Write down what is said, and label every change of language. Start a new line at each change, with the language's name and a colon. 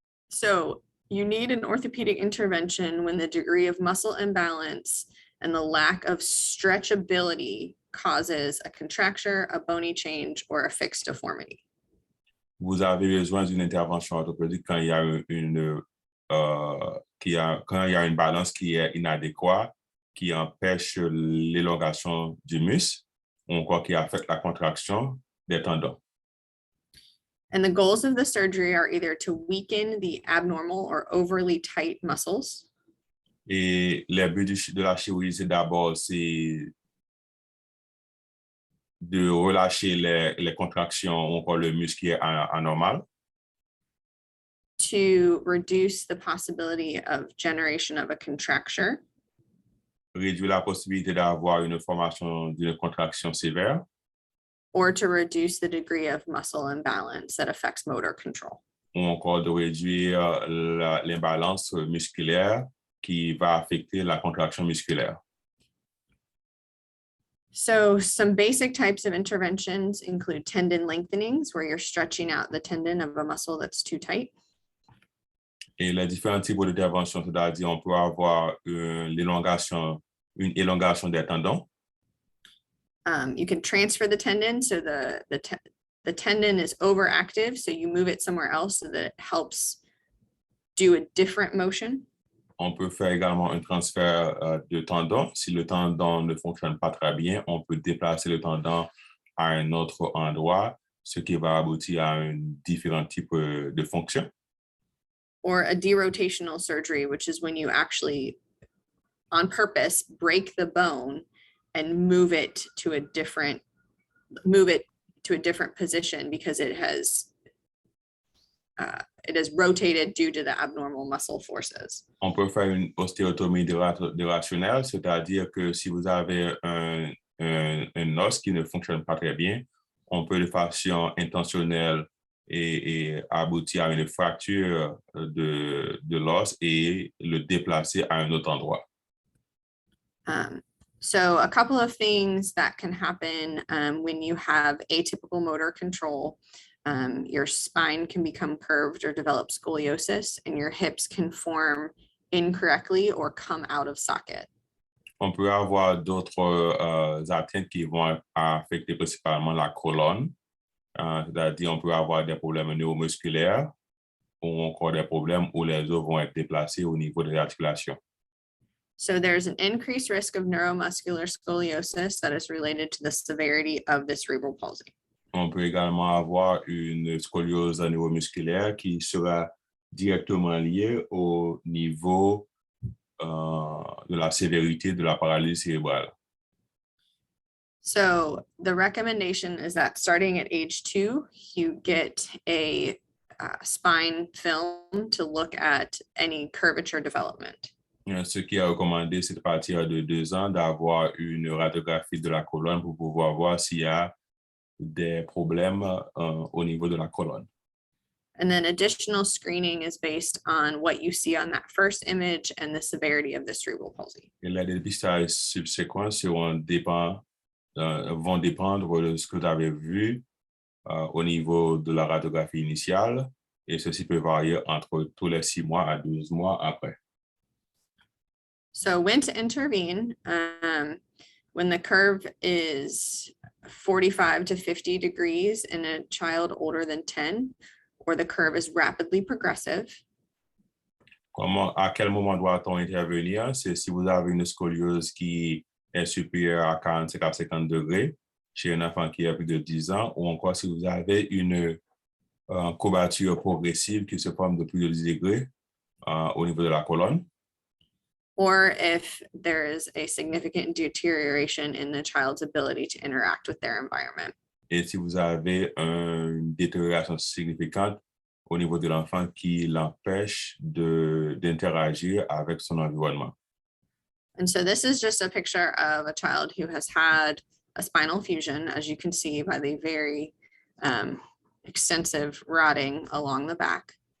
English: So you need an orthopedic intervention when the degree of muscle imbalance and the lack of stretchability causes a contracture, a bony change, or a fixed deformity.
French: Vous avez besoin d'une intervention orthopédique quand il y a une balance qui est inadéquate, qui empêche l'élongation du muscle, ou encore qui affecte la contraction des tendons.
English: And the goals of the surgery are either to weaken the abnormal or overly tight muscles.
French: Et le but de la chirurgie, c'est d'abord de relâcher les contractions ou encore le muscle qui est anormal.
English: To reduce the possibility of generation of a contracture.
French: Réduire la possibilité d'avoir une formation d'une contraction sévère.
English: Or to reduce the degree of muscle imbalance that affects motor control.
French: Ou encore de réduire l'imbalance musculaire qui va affecter la contraction musculaire.
English: So some basic types of interventions include tendon lengthenings, where you're stretching out the tendon of a muscle that's too tight.
French: Et les différents types d'interventions, c'est-à-dire on peut avoir une élongation des tendons.
English: You can transfer the tendon, so the tendon is overactive, so you move it somewhere else so that it helps do a different motion.
French: On peut faire également un transfert de tendon. Si le tendon ne fonctionne pas très bien, on peut déplacer le tendon à un autre endroit, ce qui va aboutir à un différent type de fonction.
English: Or a derotational surgery, which is when you actually, on purpose, break the bone and move it to a different position because it has rotated due to the abnormal muscle forces.
French: On peut faire une ostéotomie dérationnelle, c'est-à-dire que si vous avez un os qui ne fonctionne pas très bien, on peut de façon intentionnelle et aboutir à une fracture de l'os et le déplacer à un autre endroit.
English: So a couple of things that can happen when you have atypical motor control. Your spine can become curved or develop scoliosis, and your hips can form incorrectly or come out of socket.
French: On peut avoir d'autres atteintes qui vont affecter principalement la colonne. C'est-à-dire on peut avoir des problèmes neuromusculaires. ont encore des problèmes où les os vont être déplacés au niveau des articulations.
English: So there's an increased risk of neuromuscular scoliosis that is related to the severity of the cerebral palsy.
French: On peut également avoir une scoliose neuromusculaire qui sera directement liée au niveau de la sévérité de la paralysie cérébrale.
English: So the recommendation is that starting at age 2, you get a spine film to look at any curvature development.
French: Ce qui est recommandé, c'est à partir de 2 ans d'avoir une radiographie de la colonne pour pouvoir voir s'il y a des problèmes au niveau de la colonne.
English: And then additional screening is based on what you see on that first image and the severity of the cerebral palsy.
French: Et les dépistages subséquents vont dépendre de ce que vous avez vu au niveau de la radiographie initiale, et ceci peut varier entre tous les 6 mois à 12 mois après.
English: So when to intervene, when the curve is 45 to 50 degrees in a child older than 10, or the curve is rapidly progressive.
French: À quel moment doit-on intervenir? C'est si vous avez une scoliose qui est supérieure à 45 à 50 degrés chez un enfant qui a plus de 10 ans, ou encore si vous avez une courbature progressive qui se forme de plus de 10 degrés au niveau de la colonne.
English: Or if there is a significant deterioration in the child's ability to interact with their environment.
French: Et si vous avez une détérioration significante au niveau de l'enfant qui l'empêche d'interagir avec son environnement.
English: And so this is just a picture of a child who has had a spinal fusion, as you can see by the very extensive rotting along the back.